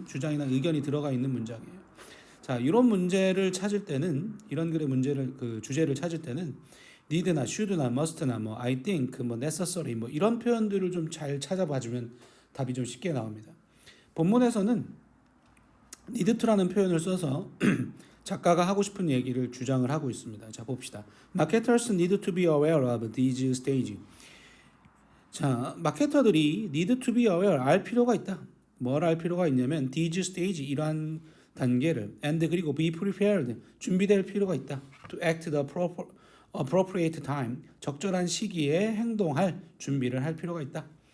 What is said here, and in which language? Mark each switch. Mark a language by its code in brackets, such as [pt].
[ko] 주장이나 의견이 들어가 있는 문장이에요. 자, 이런 문제를 찾을 때는 이런 글의 문제를 그 주제를 찾을 때는 need나 should나 must나 I think necessary 이런 표현들을 좀 잘 찾아봐 주면 답이 좀 쉽게 나옵니다. 본문에서는 need to라는 표현을 써서 작가가 하고 싶은 얘기를 주장을 하고 있습니다. 자, 봅시다. [en] Marketers need to be aware of these stage. [ko] 자, 마케터들이 [en] need to be aware, [ko] 알 필요가 있다. 뭘 알 필요가 있냐면 these stage, 이러한 단계를 and 그리고 [en] be prepared, [ko] 준비될 필요가 있다. [en] to act the appropriate time, [ko] 적절한 시기에 행동할 준비를 할 필요가 있다.